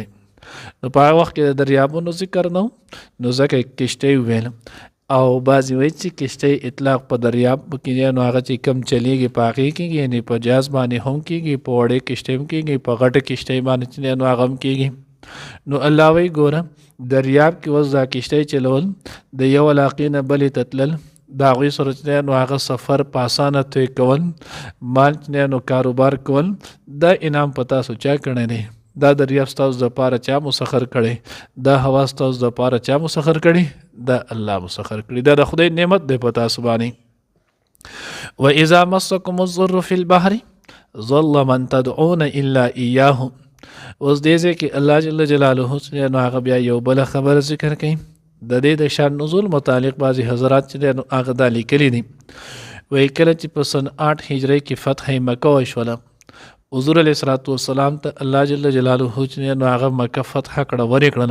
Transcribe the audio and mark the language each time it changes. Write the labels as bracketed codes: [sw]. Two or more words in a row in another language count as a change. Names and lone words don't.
[ps] نو په وخت کې د دریابونو ذکر نو ځکه کشته ویل او بعضی وایي چې کشته اطلاق په دریاب کې نو هغه چې کم چلیږي پاکي کېږي یعنی په جاز باندې هم کېږي، په وړې کشته هم کېږي، په غټه کشته باندې چې نو هغه هم کېږي. نو الله وی ګوره دریاب کې وز دا کشته چلول د یو علاقې نه بلې تتلل دا غوی سره چې نو هغه سفر په اسانه توی کول، مال چې نو کاروبار کول، دا انعام پتا سوچا کړی دی. دا دریاب ستاسو د پاره چا مسخر کړي، دا هوا ستاسو د پاره چا مسخر کړي، دا الله مسخر کړي. دا د خدای نعمت دی پتا سبانی. [ar] و اذا مسکم الضر فی البحر ظل من تدعون الا اياه. [ps] اوس دې کې الله جل جلاله نو هغه بیا یو بل خبر ذکر کوي د دې د شان نزول متعلق بعضی حضرات چې نو هغه د لیکلي دي. وایي کله چې په سن 8 هجری کې فتح مکه وشوله حضور علیه السلام ته الله جل جلاله چې نو هغه مکه فتح کړه ورې کړنه.